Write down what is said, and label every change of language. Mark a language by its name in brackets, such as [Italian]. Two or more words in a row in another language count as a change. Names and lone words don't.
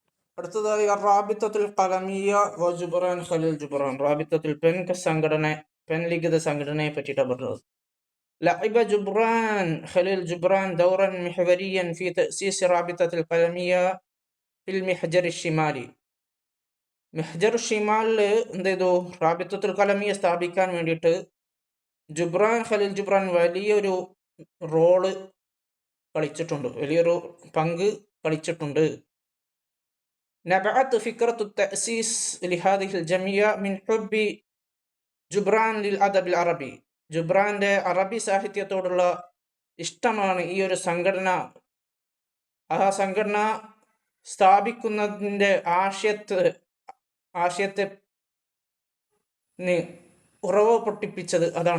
[Malayalam] അടുത്തതായി റാബിത്തത്തുൽ ഖലമിയ വ ജുബ്രാൻ ഖലീൽ ജുബ്രാൻ. റാബിത്തത്തുൽ പെൻ ലിഖിത സംഘടനയെ പറ്റിയിട്ടാണ് പറഞ്ഞത്. [Arabic] لعب جبران خليل جبران دورا محوريا في تأسيس رابطة القلمية في المحجر الشمالي. [Malayalam] മെഹ്ജർ ഷിമാലിൽ എന്ത് ചെയ്തു? റാബിത്തത്തുൽ ഖലമിയ സ്ഥാപിക്കാൻ വേണ്ടിയിട്ട് ഖലീൽ ജുബ്രാൻ വലിയൊരു റോള് കളിച്ചിട്ടുണ്ട്, വലിയൊരു പങ്ക് കളിച്ചിട്ടുണ്ട്. [Arabic] نبعت فكرة التأسيس لهذه الجمعية من حب جبران للأدب العربي. [Malayalam] ജുബ്രാന്റെ അറബി സാഹിത്യത്തോടുള്ള ഇഷ്ടമാണ് ഈ ഒരു സംഘടന, ആ സംഘടന സ്ഥാപിക്കുന്നതിൻ്റെ ആശയത്തെ ഉറവ് പൊട്ടിപ്പിച്ചത് അതാണ്.